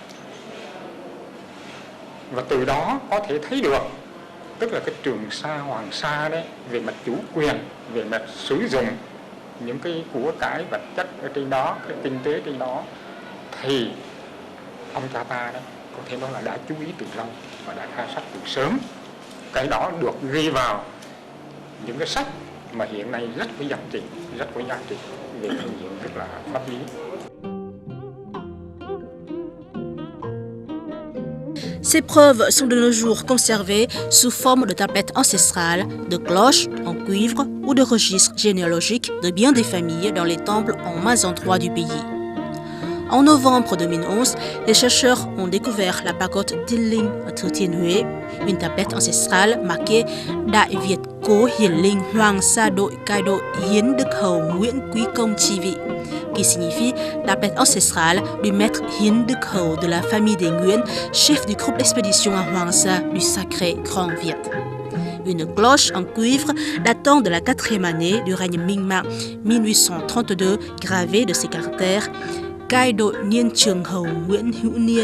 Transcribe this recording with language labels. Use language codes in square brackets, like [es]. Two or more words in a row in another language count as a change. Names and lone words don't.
[vi] Và từ đó có thể thấy được tức là cái Trường Sa Hoàng Sa đấy, về mặt chủ quyền, về mặt sử dụng những cái của cải vật chất ở trên đó, cái kinh tế trên đó, thì ông cha ta đấy có thể nói là đã chú ý từ lâu và đã khai sách từ sớm. Cái đó được ghi vào những cái sách mà hiện nay rất có giá trị về cái diện rất là pháp lý. [fr] Ces preuves sont de nos jours conservées sous forme de tablettes ancestrales, de cloches en cuivre ou de registres généalogiques de bien des familles dans les temples en maints endroits du pays. En novembre 2011, les chercheurs ont découvert la pagode Dilling Thừa Thiên Huế, une tablette ancestrale marquée [vi] Đại Việt Cố Hiển Linh Hoàng Sa Đội Cai Đội Hiến Đức Hầu Nguyễn Quý Công Chi Vị, [fr] qui signifie tablette ancestrale du maître Hiến Đức Hầu de la famille des Nguyen, chef du groupe d'expédition à Hoàng Sa du sacré Grand Viet. Une cloche en cuivre datant de la 4e année du règne Minh-Mạng 1832, gravée de ces caractères [vi] Cai Đội Niên Trường Hầu Nguyễn Hữu Niên.